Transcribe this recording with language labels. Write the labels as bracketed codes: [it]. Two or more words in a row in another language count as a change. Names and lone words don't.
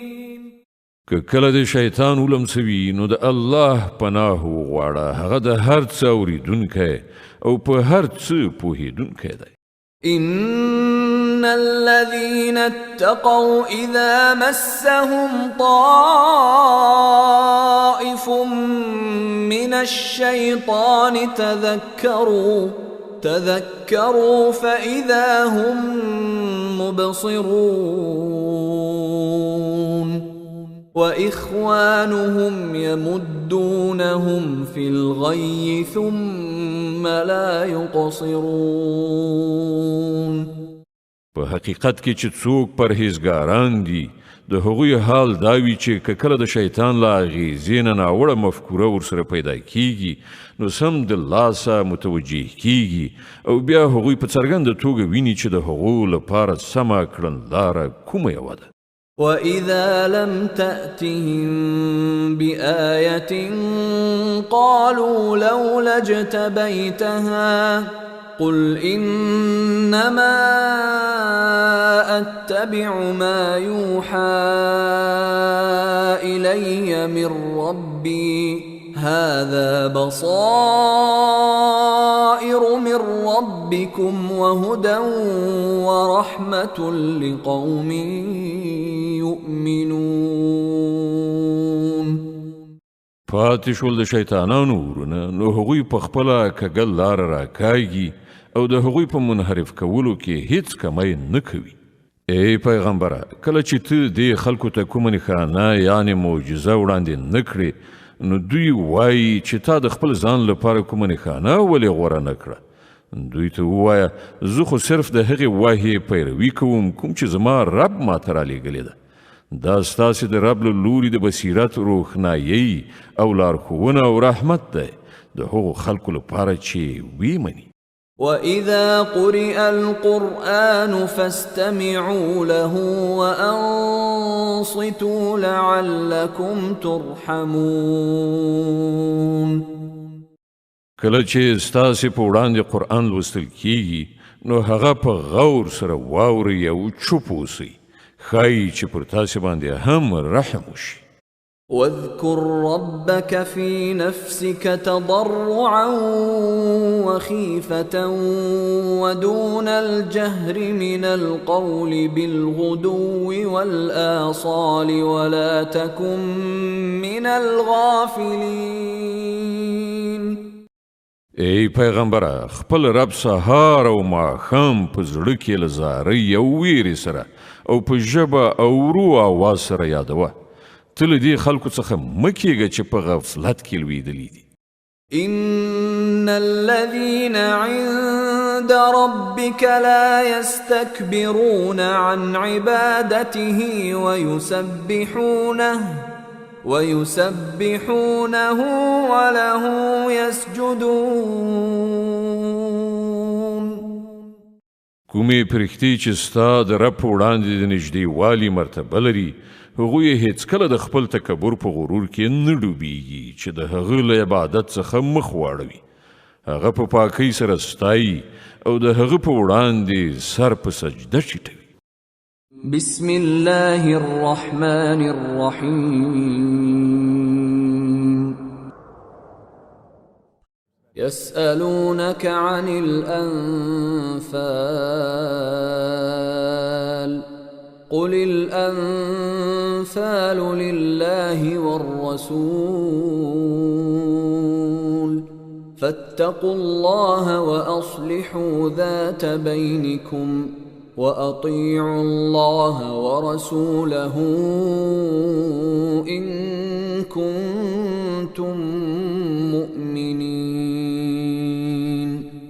[ps] که کله د شیطان ولمسوي نو د الله پناه وغواړه هغه د هر څه اورېدونکی او په هر څه پوهېدونکی دی [ar] إن الذين اتقوا إذا مسهم طائف من الشيطان تذكروا فإذا هم مبصرون وإخوانهم يمدونهم في الغي ثم لا يقصرون [ps] په حقیقت کې چې څوک پرهیزګاران دي د هغوی حال دا وي چې که کله د شیطان له اغېزې نه ناوړه مفکوره ورسره پیدا کیږي نو سم د لاسه متوجه کیږي او بیا هغوی په څرګنده توګه ویني چې د هغو لپاره سمه کړنلاره کومه یوه ده [ar] وإذا لم تأتهم بآية قالوا لولا اجتبيتها قل إنما أتبع ما يوحى إلي من ربي هذا بصائر من ربكم وهدى ورحمة لقوم يؤمنون [ps] پاتې شول د شیطانانو ورونه نو هغوی په خپله کږل لاره راکاږي او د هغوی په منحرف کولو کې هیڅ کمی نه کوي ای پیغمبره کله چې ته دې خلکو ته کومه نښانه یعنې معجزه وړاندې نه کړې نو دوی وایي چې تا د خپل ځان لپاره کومه نښانه ولې غوره نه کړه دوی ته ووایه زه خو صرف د هغې وحې پیروي کوم کوم چې زما رب ماته رالیږلې ده دا ستاسې د رب له لوري د بصیرت روښنایي او لارښوونه او رحمت دی د هغو خلکو لپاره چې ویې مني [ar] وإذا قرئ القرآن فاستمعوا له وأنصتوا لعلكم ترحمون [ps] کله چې ستاسې په وړاندې قرآن لوستل کیږي نو هغه په غور سره واورئ او چوپ اوسئ ښایي چې پر تاسې باندې هم رحم وشي [ar] واذكر ربك في نفسك تضرعا وخيفة ودون الجهر من القول بالغدو والآصال ولا تكن من الغافلين [ps] ای پیغمبره خپل رب سهار او ماښام په زړه کې له زارۍ او ویرې سره او په ژبه او ورو آواز سره یادوه ته له دې خلکو څخه مه کېږه چې په غفلت کې لویدلي دي [ar] إن الذين عند ربك لا يستكبرون عن عبادته ويسبحونه وله يسجدون [ps] کومې پرښتې چې ستا د رب په وړاندې د نږدېوالي مرتبه لري هغوی هیڅکله د خپل تکبر په غرور کې نه ډوبېږي چې د هغه له عبادت څخه مخ واړوي هغه په پاکۍ سره ستایي او د هغه په وړاندې سر په سجده ټیټوي [ar] بسم الله الرحمن الرحيم يسألونك عن الأنفال قل الأنفال لله والرسول فاتقوا الله وأصلحوا ذات بينكم وأطيعوا الله ورسوله إن كنتم مؤمنين